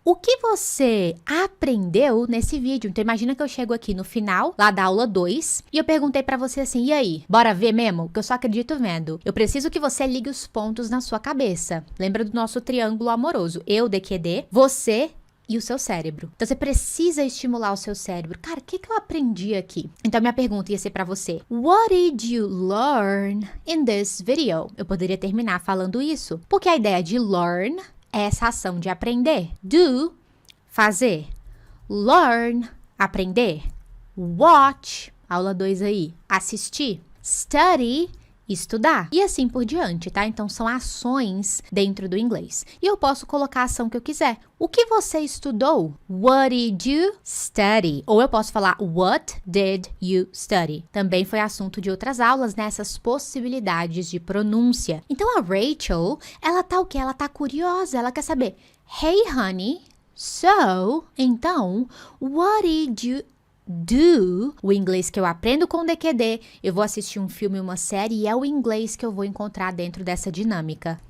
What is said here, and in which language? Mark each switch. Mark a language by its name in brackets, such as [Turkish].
[Portuguese] O que você aprendeu nesse vídeo? Então, imagina que eu chego aqui no final, lá da aula 2, e eu perguntei pra você assim, e aí? Bora ver mesmo? Que eu só acredito vendo. Eu preciso que você ligue os pontos na sua cabeça. Lembra do nosso triângulo amoroso? Eu, DQD, você e o seu cérebro. Então, você precisa estimular o seu cérebro. Cara, o que eu aprendi aqui? Então, minha pergunta ia ser pra você. [English] What did you learn in this video? [Portuguese] Eu poderia terminar falando isso. Porque a ideia de learn é essa ação de aprender. Do, fazer. Learn, aprender. Watch, aula 2 aí, assistir. Study, estudar. E assim por diante, tá? Então, são ações dentro do inglês. E eu posso colocar a ação que eu quiser. O que você estudou? [English] What did you study? Ou eu posso falar, what did you study? [Portuguese] Também foi assunto de outras aulas, nessas possibilidades de pronúncia. Então, a Rachel, ela tá o quê? Ela tá curiosa, ela quer saber, [English] hey, honey, so, [Portuguese] então, [English] what did you [Portuguese] do, o inglês que eu aprendo com o DQD, eu vou assistir um filme, uma série, e é o inglês que eu vou encontrar dentro dessa dinâmica.